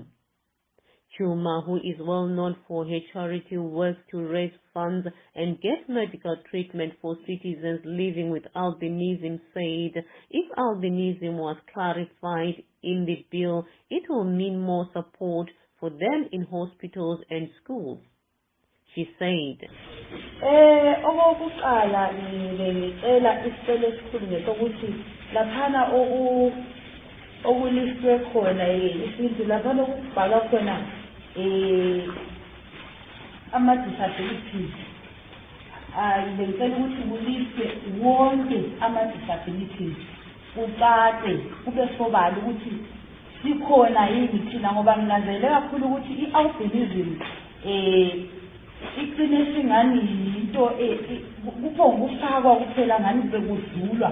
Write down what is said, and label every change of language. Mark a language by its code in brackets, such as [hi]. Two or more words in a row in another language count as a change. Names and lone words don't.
[en] Chuma, who is well known for her charity work to raise funds and get medical treatment for citizens living with albinism, said if albinism was clarified in the bill, it will mean more support for them in hospitals and schools. She said, [nd] okokuqala ngicela isicelo esikhulu ngesokuthi laphana okulistwe khona isintu laphana okubhalwa khona ama-disabilities bengicela ukuthi kulistwe wonke ama-disabilities kuqade kube sobala ukuthi sikhona yini thina, ngoba nginanzelele kakhulu ukuthi i-albinism icine singani yinto kuphonga ukufakwa kuphela ngani bekudlulwa.